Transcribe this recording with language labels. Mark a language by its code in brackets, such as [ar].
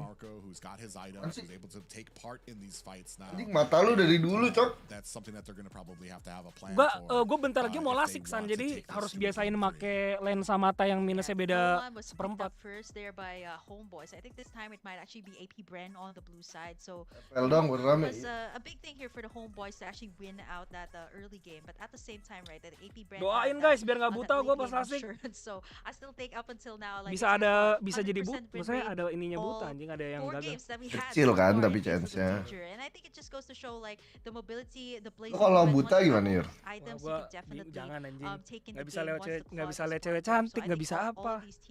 [id] Anjing mata lu dari dulu cok. [en] that's something that they're going to probably have a plan [id] Gue bentar lagi mau lasik San, jadi harus biasain make lensa mata yang minusnya beda seperempat. [en] First there by Homebois. I think this time it might actually be AP Bren on the blue side. So it was a big thing here for the Homebois to actually win out that early game. But at the same time, right, that AP Bren. [id] Doain guys biar nggak buta gue pas lasik. [en] So I still think up until now like [id] bisa jadi buta. Maksudnya ada ininya buta anjing, ada yang gagal. Kecil kan tapi chance-nya. [en] And I think it just goes to show like the mobility, the blaze. [id] Kalau buta gimana, Yur? Jangan anjing. Nggak bisa lihat cewek cantik, nggak bisa apa.